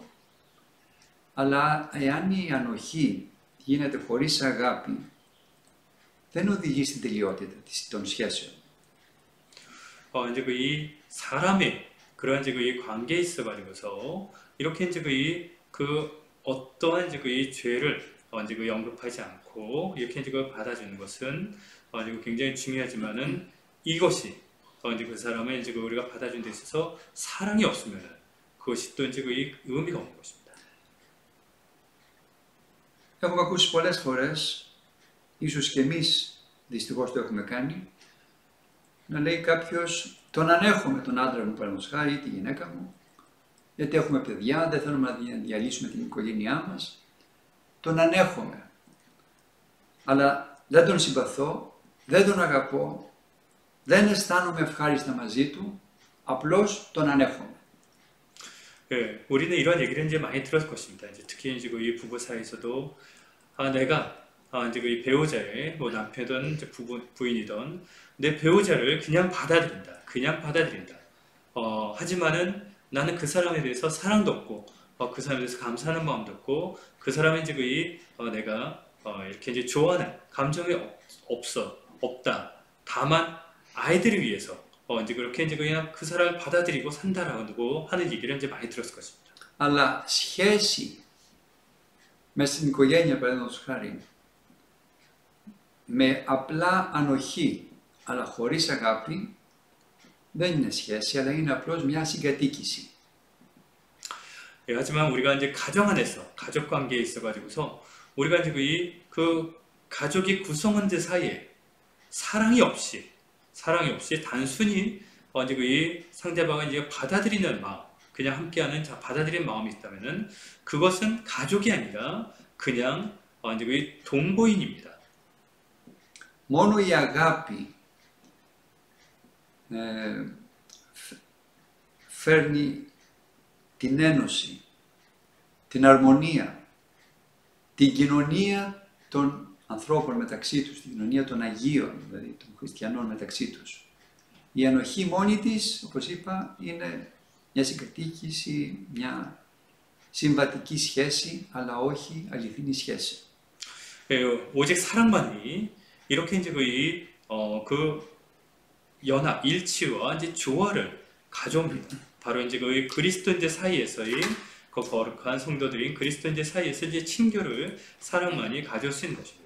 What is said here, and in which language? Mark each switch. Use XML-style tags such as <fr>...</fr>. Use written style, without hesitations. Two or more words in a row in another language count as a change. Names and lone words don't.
<el>Αλλά εάν η ανοχή γίνεται χωρίς αγάπη, δεν οδηγεί στην τελειότητα των σχέσεων.</el> <ko>이제 이 사람의 그런 이제 이 관계에 있어 가지고서 이렇게 이제 그 어떠한 이제 이 죄를 이제 언급하지 않고 이렇게 이제 받아주는 것은 이제 굉장히 중요하지만은 이것이 이제 그 사람의 이제 우리가 받아준 데 있어서 사랑이 없으면은 그것이 또 이제 의미가 없는 것입니다.</ko> <el>Έχουμε ακούσει πολλές φορές, ίσως και εμείς δυστυχώς το έχουμε κάνει, να λέει κάποιος τον ανέχομαι τον άντρα μου παραδείγματος χάρη ή τη γυναίκα μου, γιατί έχουμε παιδιά, δεν θέλουμε να διαλύσουμε την οικογένειά μας, τον ανέχομαι, αλλά δεν τον συμπαθώ, δεν τον αγαπώ, δεν αισθάνομαι ευχάριστα μαζί του, απλώς τον ανέχομαι.</el> <ko>예, 우리는 이런 얘기를 이제 많이 들었을 것입니다. 이제 특히 이제 이 부부 사이에서도 내가 이제 이 배우자의 뭐 남편이든 이제 부인이든 내 배우자를 그냥 받아들인다. 하지만은 나는 그 사람에 대해서 사랑도 없고 그 사람에 대해서 감사하는 마음도 없고 그 사람의 이제 내가 이렇게 이제 좋아하는 감정이 없다. 다만 아이들을 위해서 이제 그렇게 이제 그냥 그 사람을 받아들이고 산다라고 하는 얘기를 이제 많이 들었을 것입니다.</ko> <el>Αλλά σχέση μέσα στην οικογένεια, παραδείγματος χάρη, με απλά ανοχή, αλλά χωρίς αγάπη, δεν είναι σχέση, αλλά είναι απλώς μια συγκατοίκηση.</el> <ko>예, 하지만 우리가 이제 가정 안에서 가족 관계에 있어가지고서 우리가 이제 그 가족이 구성원들 사이에 사랑이 없이 단순히 이제 이 상대방을 이제 받아들이는 마음, 그냥 함께하는 받아들이는 마음이 있다면은 그것은 가족이 아니라 그냥 이제 동거인입니다.</ko> <el>Μόνο η αγάπη φέρνει την ένωση, την αρμονία, την κοινωνία των ανθρώπων μεταξύ τους, την κοινωνία των Αγίων, δηλαδή των χριστιανών μεταξύ τους. Η ανοχή μόνη της, όπως είπα, είναι μια συγκατοίκηση, μια συμβατική σχέση, αλλά όχι αληθινή σχέση.</el> <ko>오직 사랑만이 이렇게 이제 그 연합, 일치와 이제 조화를 가져옵니다. 바로 이제 그리스도인들 사이에서의 그 거룩한 성도들인 그리스도인들 사이에서 이제 친교를 사랑만이 가져올 수 있는 것입니다.</ko>